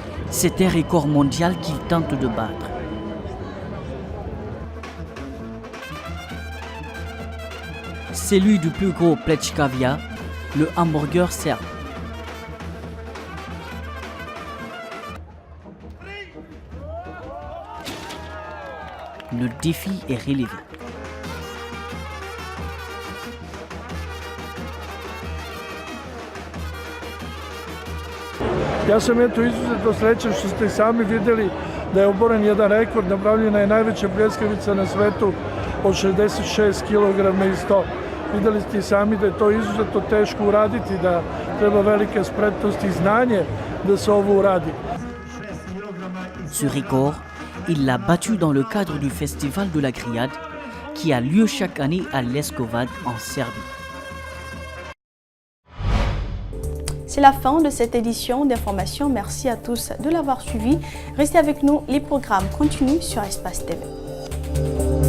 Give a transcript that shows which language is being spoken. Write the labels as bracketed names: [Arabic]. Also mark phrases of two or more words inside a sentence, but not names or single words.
[French] C'est un record mondial qu'il tente de battre. Celui du plus gros Plechkavia, le hamburger serbe. Le défi est relevé. [Serbian] Ja sam izuzetno srećan što ste i sami vidjeli da je oboren jedan rekord, napravljena je najveća pljeskavica na svetu od 66 kg i 100. Vidjeli ste i sami da je to izuzetno teško uraditi, da treba velike spretnosti i znanje da se ovo uradi. [French] Ce record, il l'a battu dans le cadre du Festival de la Grillade qui a lieu chaque année à Leskovac en Serbie. C'est la fin de cette édition d'information. Merci à tous de l'avoir suivi. Restez avec nous, les programmes continuent sur Espace TV.